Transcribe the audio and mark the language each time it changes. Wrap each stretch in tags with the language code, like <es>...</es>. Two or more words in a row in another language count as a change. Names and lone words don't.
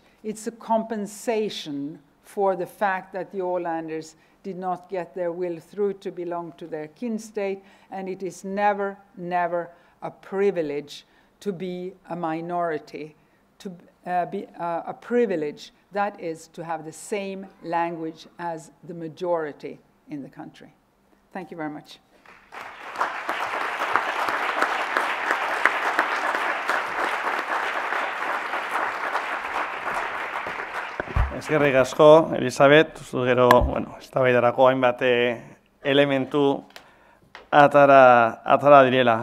<en>It's a compensation for the fact that the Ålanders did not get their will through to belong to their kin state, and it is never, never a privilege to be a minority, to be a privilege that is to have the same language as the majority in the country. Thank you very much.</en> <eu>Eskerrik asko, Elisabet, zu gero, eztabaidarako hainbat elementu atara direla.</eu>